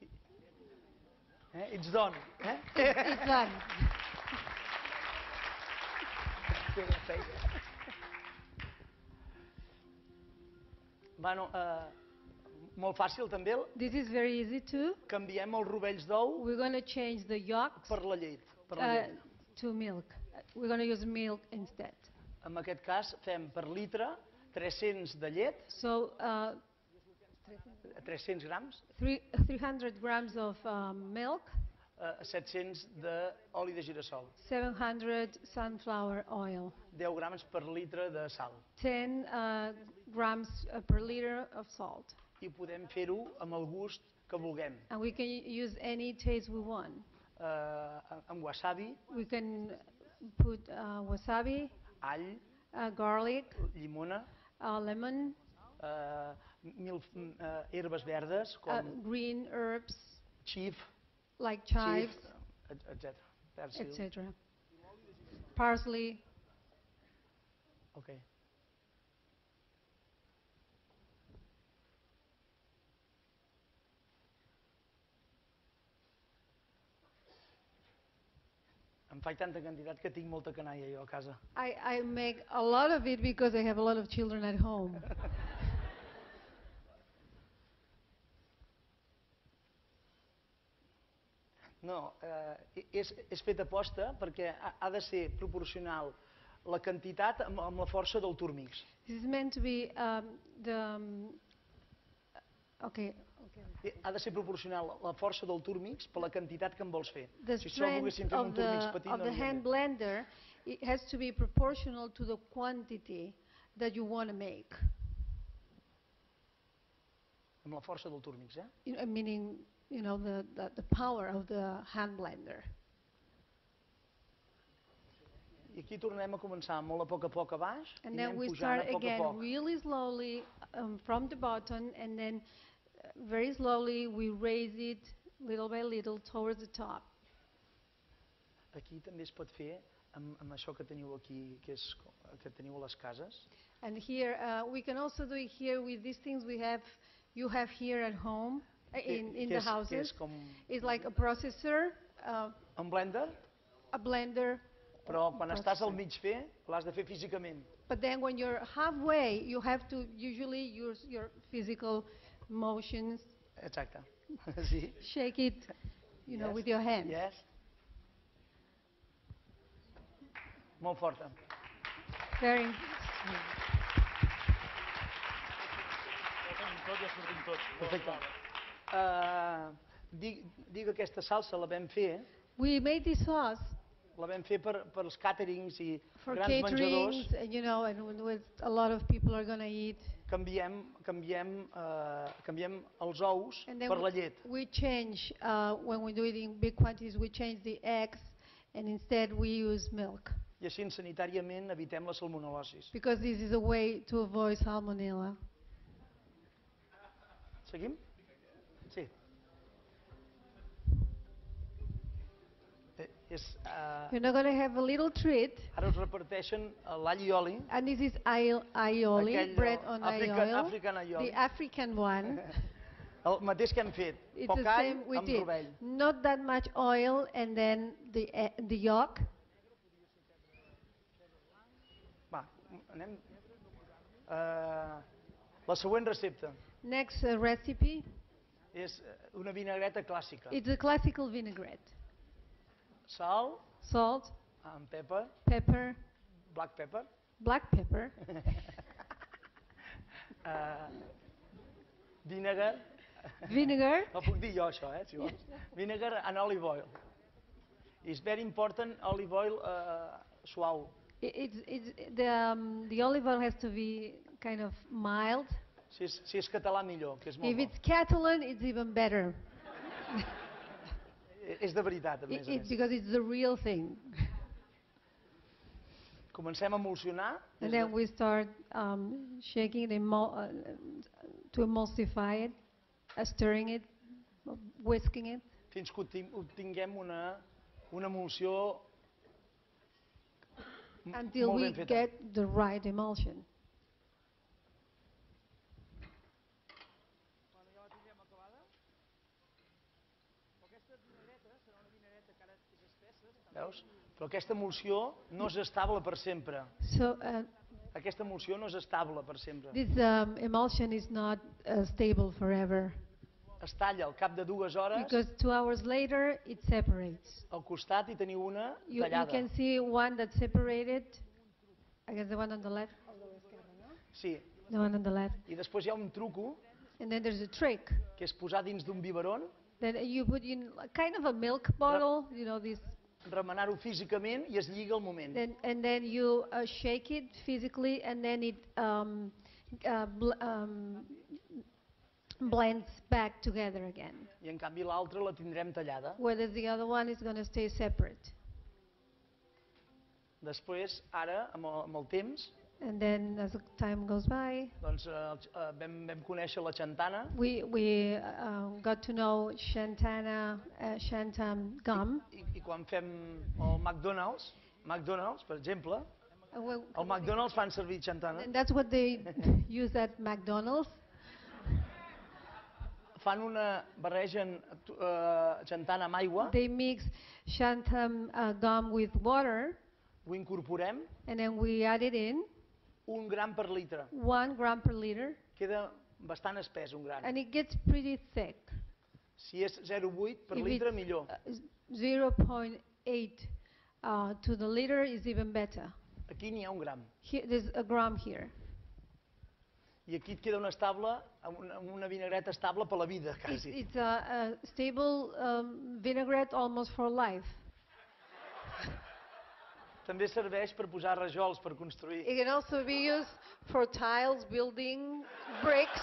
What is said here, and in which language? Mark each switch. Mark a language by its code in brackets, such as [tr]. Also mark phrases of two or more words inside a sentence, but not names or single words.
[en] It's done. It's done. [ca] Bueno, molt fàcil també, [en] This is very easy too. [ca] canviem els rovells d'ou [en] We're going to change the yolks [ca] per la llet. [en] to milk. We're going to use milk instead. [ca] En aquest cas fem per litre 300 de llet, [en] So 300 grams, 300 grams of milk, [ca] 700 d'oli de girassol, [en] 700 sunflower oil, [ca] 10 grams per litre de sal. [en] 10 grams per liter of salt. [ca] I podem fer-ho amb el gust que vulguem. [en] And we can use any taste we want. [ca] Amb wasabi, [en] We can put wasabi, [ca] all, [en] garlic, [ca] llimona, [en] lemon, [ca] herbes verdes com [en] green herbs [ca] xif, [en] like chives, [ca] etc. Persil. [en] etc. parsley. Okay. [ca] Em faig tanta quantitat que tinc molta canalla jo a casa. [en] I make a lot of it because I have a lot of children at home. [ca] No, és fet aposta perquè ha de ser proporcional la quantitat amb la força del turmix. [en] This is meant to be okay. [ca] Ha de ser proporcional la força del turmix per la quantitat que en vols fer. [en] The [ca] Si això volguéssim fer un turmix petit [en] of [ca] no [en] the [ca] aniria [en] hand [ca] bé. [en] blender, it has to be proportional to the quantity that you want to make. [ca] Amb la força del turmix, eh? [en] Meaning, the power of the hand blender. [ca] I aquí tornem a començar molt a poc a baix i [en] And then [ca] anem [en] we [ca] pujant [en] start [ca] a poc. [en] again really slowly from the bottom, and then very slowly we raise it little by little towards the top. [ca] Aquí també es pot fer amb això que teniu aquí, que teniu a les cases. [en] And here we can also do it here with these things you have here at home in the houses. It's like a processor, [ca] Un blender, [en] a blender. [ca] però quan estàs al mig fer, l'has de fer físicament. [en] But then when you're halfway, you have to usually use your physical motions. [ca] Exacte. Sí. [en] Shake it, Yes. with your hands. Yes. [ca] Molt forta. [en] Very. [ca] Perfecte. Dic que aquesta salsa la vam fer [en] We made this sauce [ca] per als caterings i [en] for [ca] grans menjadors. [en] caterings, and with a lot of people are going to eat. [ca] Canviem els ous [en] And then [ca] per la llet. [en] we change, when we do it in big quantities, we change the eggs, and instead we use milk. [ca] I així sanitàriament evitem la salmonel·losi. [en] Because this is a way to avoid salmonella. [ca] Seguim? Sí. [en] You're not going to have a little treat. [ca] Ara us reparteixen l'all i oli. [en] And this is aioli, bread on oil, African aioli. the African one. [ca] El mateix que hem fet, [en] It's [ca] poc [en] the [ca] all [en] same we [ca] amb [en] did. [ca] rovell. [en] Not that much oil, and then the yolk. [ca] Va, anem. La següent recepta [en] Next recipe, [ca] és una vinagreta clàssica. [en] it's a classical vinaigrette. [ca] Sal, [en] Salt, [ca] amb pepper, [en] pepper, black pepper, black pepper, vinegar, vinegar. [ca] no puc dir jo això, si vols. [en] Vinegar and olive oil. It's very important, olive oil suau. The olive oil has to be kind of mild. [ca] Si és català millor, que és molt [en] If [ca] bo. [en] it's Catalan, it's even better. [ca] És de veritat, a més a [en] It's [ca] més. [en] because it's the real thing. [ca] Comencem a emulsionar [en] And then we start shaking it, to emulsify it, stirring it, whisking it. [ca] fins que obtinguem una emulsió [en] Until [ca] molt [en] we [ca] ben feta. [en] get the right emulsion. [ca] Veus? Però aquesta emulsió no és estable per sempre. [en] So [ca] Aquesta emulsió no és estable per sempre. [en] this emulsion is not stable forever, [ca] Es talla al cap de 2 hores, [en] because 2 hours later it separates. [ca] al costat hi teniu una [en] You [ca] tallada. [en] can see one that's separated. I guess the one on the left. [ca] Sí, [en] The one on the left. [ca] i després hi ha un truco, [en] And then there's a trick. [ca] que és posar dins d'un biberon, [en] Then you put in kind of a milk bottle, this. [ca] remenar-ho físicament i es lliga al moment. [en] And then you shake it physically, and then it blends back together again. [ca] I en canvi l'altra la tindrem tallada. [en] Whereas the other one is going to stay separate. [ca] Després, ara, amb el temps, [en] And then as the time goes by, [ca] doncs, vam conèixer la xantana [en] we got to know Shantam gum. [ca] i quan fem el McDonald's McDonald's, per exemple, [en] Well, [ca] al McDonald's fan servir xantana. [en] and that's what they use at McDonald's. [ca] Fan una... barregen xantana amb aigua, [en] They mix xanthan gum with water, [ca] ho incorporem, [en] and then we add it in, [ca] 1 gram per litre. [en] 1 gram per liter, [ca] Queda bastant espès, 1 gram. [en] and it gets pretty thick. [ca] Si és 0,8 per [en] If [ca] litre, [en] it's, [ca] millor. [en] 0.8 to the liter is even better. [ca] Aquí n'hi ha 1 gram. [en] Here, there's a gram here. [ca] I aquí et queda una estable, una vinagreta estable per la vida, quasi. [en] It's a stable vinaigrette almost for life. [ca] També serveix per posar rajols per construir. [en] It can also be used for tiles, building, bricks.